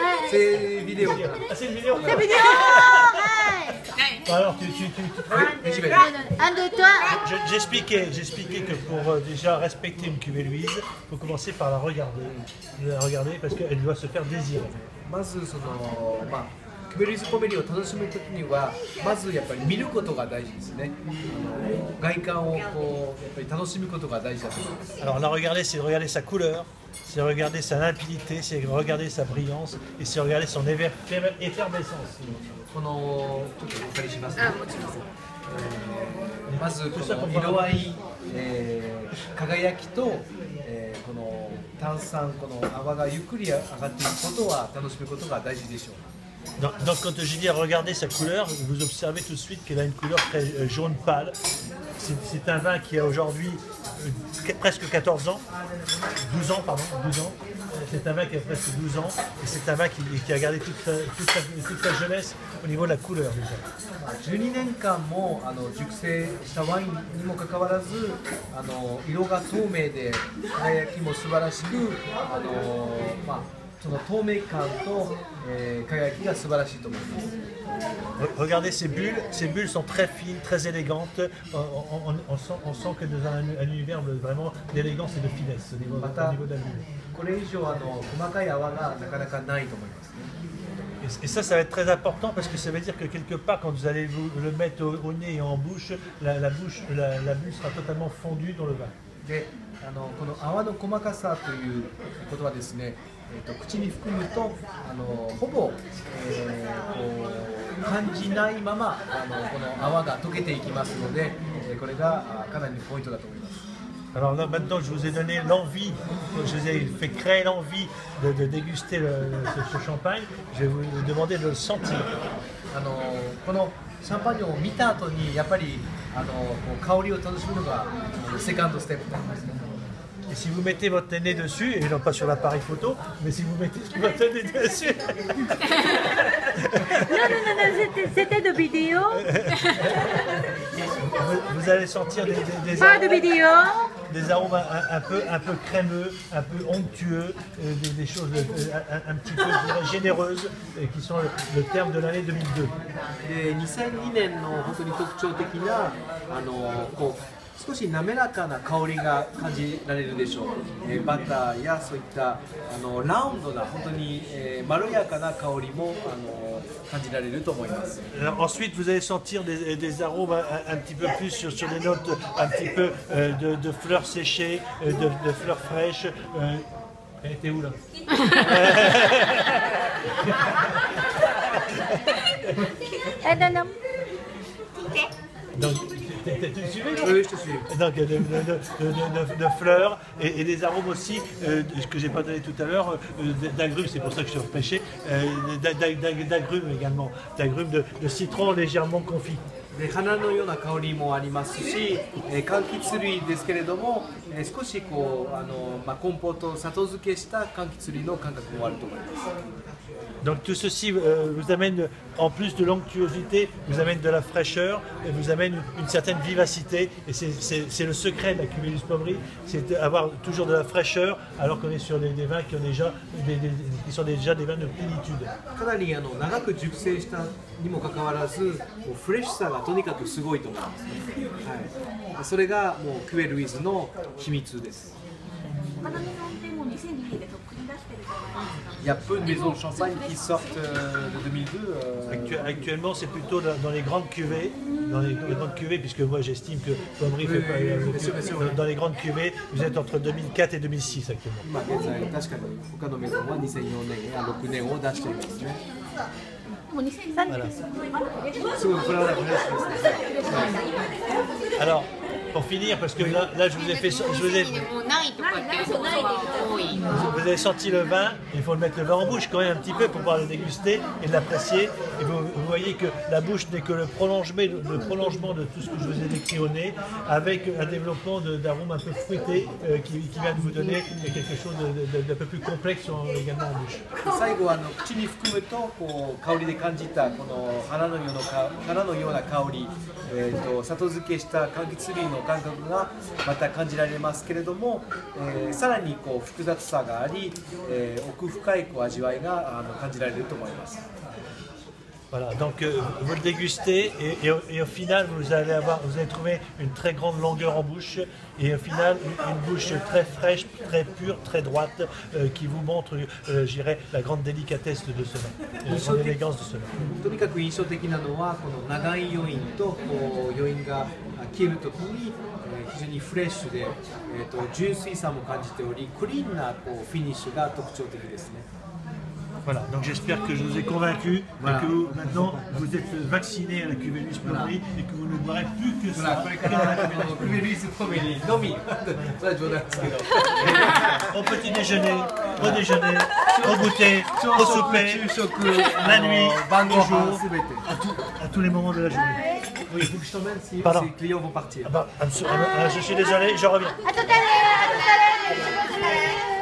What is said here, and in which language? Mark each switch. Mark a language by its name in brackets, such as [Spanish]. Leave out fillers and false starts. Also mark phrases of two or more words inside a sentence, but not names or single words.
[French] C'est vidéo. Ah, c'est une vidéo. C'est vidéo. Alors, Un, deux, trois. J'expliquais que pour déjà respecter une cuvée Louise, il faut commencer par la regarder. La regarder parce qu'elle doit se faire désirer. [Japanese] まずそのクベルイズポメリを楽しむときにはまずやっぱり見ることが大事ですね。外観をこうやっぱり楽しむことが大事だと思います。 [French] Alors la regarder, c'est regarder sa couleur, c'est regarder sa limpidité, c'est regarder sa brillance et c'est regarder son effervescence. [Japanese] このちょっとお借りしますね。あ、もちろん。まずこの色合い、輝きと、この炭酸この泡がゆっくり上がっていくことは楽しむことが大事でしょう。 [French] Donc quand je dis regarder sa couleur, vous observez tout de suite qu'elle a une couleur très jaune pâle. C'est un vin qui a aujourd'hui presque 14 ans, 12 ans pardon, 12 ans. C'est un vin qui a presque 12 ans et c'est un vin qui a gardé toute sa jeunesse au niveau de la couleur déjà. [Japanese] 12 年間も熟成したワインにもかかわらず色が透明で輝きも素晴らしくその透明感と、輝きが素晴らしいと思います。 [French] Regardez ces bulles sont très fines, très élégantes. On sent que dans un univers vraiment d'élégance et de finesse au niveau de la bulle. [Japanese] これ以上細かい泡がなかなかないと思いますね。 [French] Et ça va être très important parce que ça veut dire que quelque part, quand vous allez le mettre au nez et en bouche, la bulle sera totalement fondue dans le vin. [Japanese] でこの泡の細かさということはですね、口に含むとほぼ、こう感じないままこの泡が溶けていきますので、これがかなりのポイントだと思います。 [French] Alors là, maintenant, je vous ai donné l'envie, je vous ai fait créer l'envie de déguster ce champagne. Je vais vous demander de le sentir. [Japanese] このシャンパンを見た後にやっぱりこう香りを楽しむのがセカンドステップになりますね。 [French] Et si vous mettez votre nez dessus, et non pas sur l'appareil photo, mais si vous mettez votre nez dessus. Non, c'était de vidéo. Vous allez sentir Pas de vidéo. des arômes un peu crémeux, un peu onctueux, des choses un petit peu je dirais, généreuses, qui sont le terme de l'année 2002. [Japanese] で2002年の本当に特徴的なこう少し滑らかな香りが感じられるでしょう。バターやそういったラウンドな本当にまろやかな香りも感じられると思います。 [French] Ensuite, vous allez sentir des arômes un petit peu plus sur des notes un petit peu de fleurs séchées, de fleurs fraîches. T'es où là? Non. Donc, tu suivais? Oui, je te suis. Donc, de fleurs et des arômes aussi que j'ai pas donné tout à l'heure, d'agrumes, c'est pour ça que je suis repêché, d'agrumes également, d'agrumes de citron légèrement confit. [Japanese] で花のような香りもありますし、柑橘類ですけれども、少しこうコンポート砂糖漬けした柑橘類の感覚もあると思います。 [French] Donc tout ceci vous amène, en plus de l'onctuosité, vous amène de la fraîcheur, et vous amène une certaine vivacité. Et c'est le secret de la cuvée Luce Pommery, c'est d'avoir toujours de la fraîcheur, alors qu'on est sur des vins qui sont déjà des vins de plénitude. [Japanese] かなり長く熟成したにもかかわらず、フレッシュさがとにかくすごいと思います、はい。それがもうクエルウィズの秘密です。 [French] Il y a peu de maisons de champagne qui sortent de 2002. Actuellement, c'est plutôt dans les grandes cuvées, puisque moi j'estime que Pommery fait pas dans les grandes cuvées, vous êtes entre 2004 et 2006 actuellement. [Japanese] 今現在確かに他のメゾンは2004年や6年を出していますね。すごいこれはフレッシュですね。 [French] Alors, pour finir, parce que là je vous ai fait, vous avez senti le vin, il faut le mettre le vin en bouche quand même un petit peu pour pouvoir le déguster et l'apprécier. Et vous voyez que la bouche n'est que le prolongement de tout ce que je vous ai décrit au nez, avec un développement d'arômes un peu fruités qui vient de vous donner quelque chose d'un peu plus complexe également en bouche. [Japanese] 最後口に含むとこう香りで感じたこの花のような香り、砂糖漬けした柑橘類の感覚がまた感じられますけれども、 さらにこう複雑さがあり、奥深いこう味わいが感じられると思います。 [French] Voilà, donc vous le dégustez et au final vous allez trouver une très grande longueur en bouche et au final une bouche très fraîche, très pure, très droite qui vous montre, je dirais, la grande délicatesse de ce vin, la grande élégance de ce vin. [Japanese] とにかく印象的なのはこの長い余韻とこう余韻が消えるときに非常にフレッシュで、純粋さも感じておりクリーンなこうフィニッシュが特徴的ですね。 [French] Voilà, donc j'espère que je vous ai convaincu Voilà. et que maintenant vous êtes vacciné à la cuvée Luis Pommery et que vous ne boirez plus que [Japanese] ほら [French] ça. [Japanese] これからクベルイスポメリのみそれは冗談ですけど [French] Au petit déjeuner, au déjeuner, au goûter, au souper, [Japanese] 昼食 [French] la nuit, [Japanese] 晩ご [French] le [Japanese] 飯 [French] jour, [Japanese] すべて [French] à tous les moments de la journée. Oui, il faut que je t'emmène si Pardon. les clients vont partir. Je suis désolé, je reviens. À tout à l'heure, à tout à l'heure.